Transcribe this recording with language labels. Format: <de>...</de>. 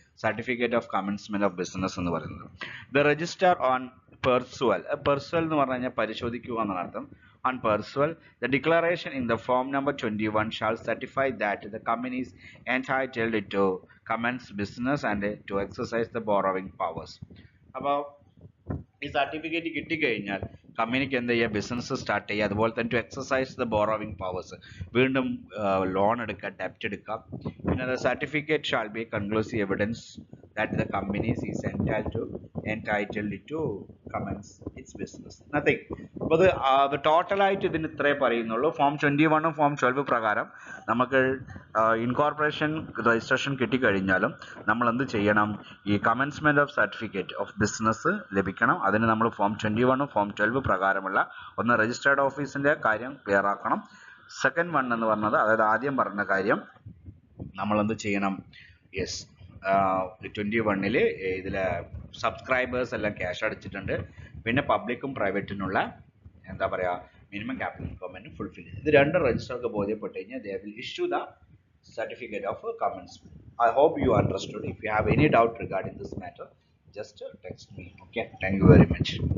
<ml>Certificate of commencement of business എന്ന് പറയുന്നത്.</ml> <en>the registrar on perusal</en> <ml>എന്ന് പറഞ്ഞു കഴിഞ്ഞാൽ പരിശോധിക്കുക എന്നാണ് അർത്ഥം.</ml> <en>On perusal, the declaration in the form number 21 shall certify that the company is entitled to commence business and to exercise the borrowing powers.</en> <ml>അപ്പോൾ ഈ സർട്ടിഫിക്കറ്റ് കിട്ടിക്കഴിഞ്ഞാൽ കമ്പനിക്ക് എന്ത് ചെയ്യുക? ബിസിനസ് സ്റ്റാർട്ട് ചെയ്യുക. അതുപോലെ തന്നെ</ml> <en>to exercise the borrowing powers,</en> <ml>വീണ്ടും ലോൺ എടുക്കുക, ഡെപ്റ്റ് എടുക്കാം. പിന്നെ</ml> <en>The certificate shall be conclusive evidence that the company is entitled to commence its business. Nothing.</en> <ml>അപ്പോൾ അത് ടോട്ടലായിട്ട് ഇതിന് ഇത്രേ പറയുന്നുള്ളൂ. ഫോം 21ഉം ഫോം 12 പ്രകാരം നമുക്ക് ഇൻകോർപ്പറേഷൻ രജിസ്ട്രേഷൻ കിട്ടിക്കഴിഞ്ഞാലും നമ്മൾ എന്ത് ചെയ്യണം? ഈ commencement of certificate of business ലഭിക്കണം. അതിന് നമ്മൾ ഫോം 21ഉം ഫോം 12 പ്രകാരമുള്ള ഒന്ന് രജിസ്ട്രേർഡ് ഓഫീസിന്റെ കാര്യം ക്ലിയർ ആക്കണം. സെക്കൻഡ് വൺ എന്ന് പറഞ്ഞത്, അതായത് ആദ്യം പറഞ്ഞ കാര്യം, നമ്മൾ എന്ത് ചെയ്യണം? യെസ്, 21ൽ ഇതിലെ സബ്സ്ക്രൈബേഴ്സ് എല്ലാം ക്യാഷ് അടച്ചിട്ടുണ്ട്. പിന്നെ പബ്ലിക്കും പ്രൈവറ്റിനുള്ള എന്താ പറയുക മിനിമം ക്യാപിറ്റൽ റിക്വയർമെന്റ് ഫുൾഫിൽ ചെയ്തു. ഇത് രണ്ട് രജിസ്റ്റർക്ക് ബോധ്യപ്പെട്ട് കഴിഞ്ഞാൽ</ml> <en>they will issue the certificate of commencement. I hope you understood. If you have any doubt regarding this matter, just text me. Okay, thank you very much.</en>